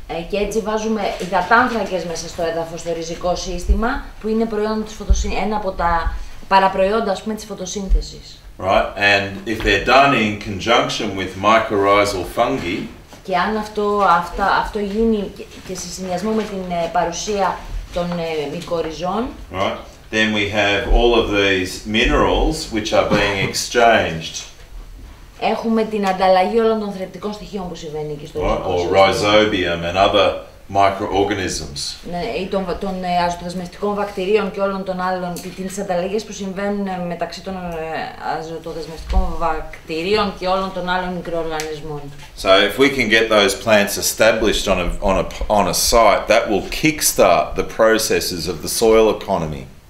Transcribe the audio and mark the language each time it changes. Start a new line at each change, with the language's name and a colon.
Greek: Και έτσι βάζουμε υδατάνθρακες μέσα στο έδαφος, στο ριζικό σύστημα, που είναι προϊόν της ένα από τα παραπροϊόντα, ας πούμε, της φωτοσύνθεσης.
English: Right, and if they're done in conjunction with mycorrhizal fungi,
Greek: και αν αυτό γίνει και σε συνδυασμό με την παρουσία των μικοριζών,
English: right, then we have all of these minerals which are being exchanged.
Greek: Έχουμε την ανταλλαγή όλων των θρεπτικών στοιχείων που συμβαίνει εκεί στο
English: or rhizobium and other microorganisms.
Greek: Ναι, ή των αζωτοδεσμευτικών βακτηρίων και όλων των άλλων, τις ανταλλαγές που συμβαίνουν μεταξύ των αζωτοδεσμευτικών βακτηρίων και όλων των άλλων μικροοργανισμών.
English: So if we can get those plants established on a site, that will kickstart the processes of the soil economy.